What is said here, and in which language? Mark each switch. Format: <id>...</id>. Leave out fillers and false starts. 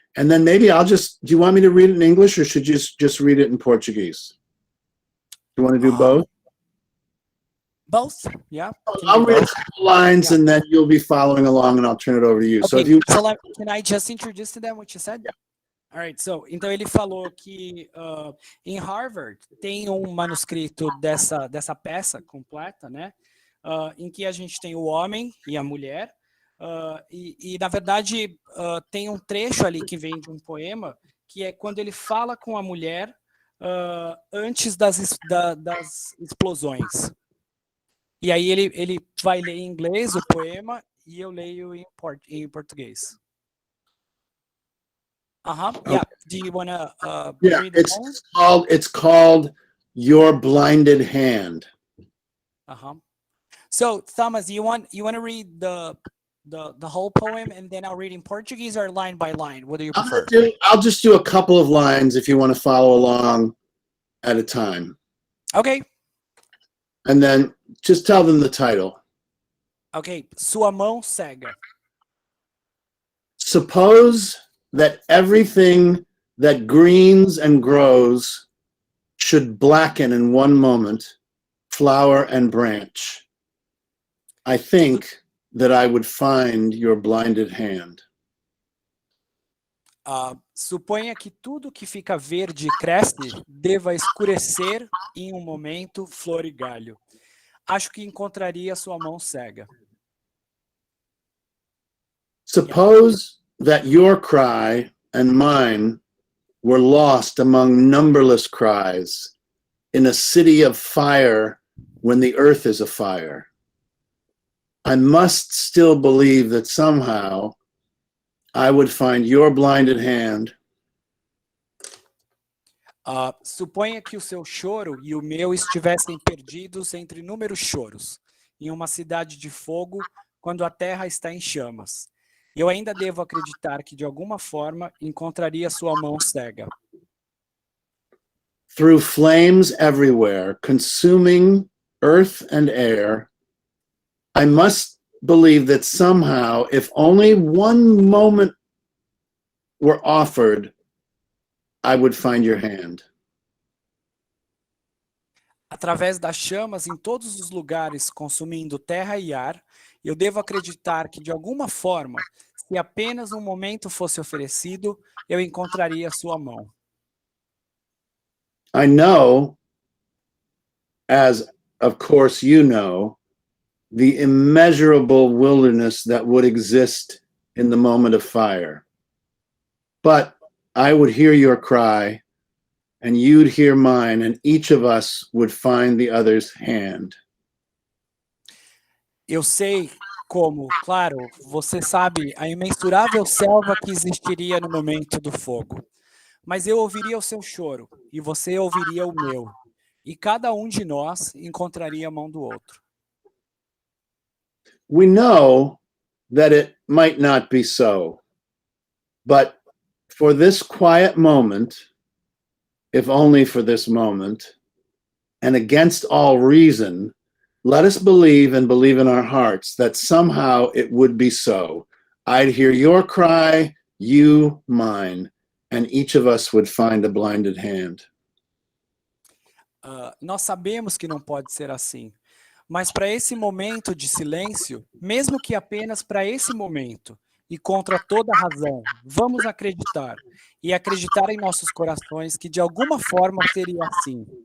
<en>And then maybe do you want me to read it in English, or should you just read it in Portuguese? Do you want to do both? Both, yeah. I'll read a couple lines, and then you'll be following along, and I'll turn it over to you. Okay, So if you can I just introduce to them what you said? Yeah. All right, so,</en> <pt>então ele falou que em Harvard tem manuscrito dessa peça completa, né? Em que a gente tem o homem e a mulher, e na verdade tem trecho ali que vem de poema, que é quando ele fala com a mulher antes das explosões. E aí ele vai ler em inglês o poema e eu leio em português.</pt> <en>Yeah. Do you want to read the poem? It's called Your Blinded Hand. So Thomas, you want to read the whole poem, and then I'll read in Portuguese, or line by line? What do you prefer? I'll just do a couple of lines if you want to follow along at a time. Okay. And then just tell them the title.</en> <pt>Okay. Sua mão cega.</pt> <en>Suppose that everything that greens and grows should blacken in one moment, flower and branch. I think that I would find your blinded hand.</en> <pt>Suponha que tudo que fica verde e cresce deva escurecer em momento, flor e galho. Acho que encontraria sua mão cega.</pt> <en>Suppose that your cry and mine were lost among numberless cries in a city of fire when the earth is afire. I must still believe that somehow I would find your blinded hand.</en> <pt>Suponha que o seu choro e o meu estivessem perdidos entre inúmeros choros, em uma cidade de fogo, quando a terra está em chamas. Eu ainda devo acreditar que, de alguma forma, encontraria sua mão cega.</pt> <en>Through flames everywhere, consuming earth and air, I must believe that somehow, if only one moment were offered, I would find your hand.</en> <pt>Através das chamas em todos os lugares, consumindo terra e ar, eu devo acreditar que, de alguma forma, se apenas momento fosse oferecido, eu encontraria sua mão.</pt> <en>I know, as of course you know, the immeasurable wilderness that would exist in the moment of fire. But I would hear your cry, and you'd hear mine, and each of us would find the other's hand.</en> <pt>Eu sei como, claro, você sabe a imensurável selva que existiria no momento do fogo. Mas eu ouviria o seu choro, e você ouviria o meu, e cada de nós encontraria a mão do outro.</pt> <en>We know that it might not be so, but for this quiet moment, if only for this moment, and against all reason, let us believe and believe in our hearts that somehow it would be so. I'd hear your cry, you mine, and each of us would find a blinded hand.</en> <pt>Nós sabemos que não pode ser assim, mas para esse momento de silêncio, mesmo que apenas para esse momento, e contra toda razão, vamos acreditar, e acreditar em nossos corações que de alguma forma seria assim.</pt>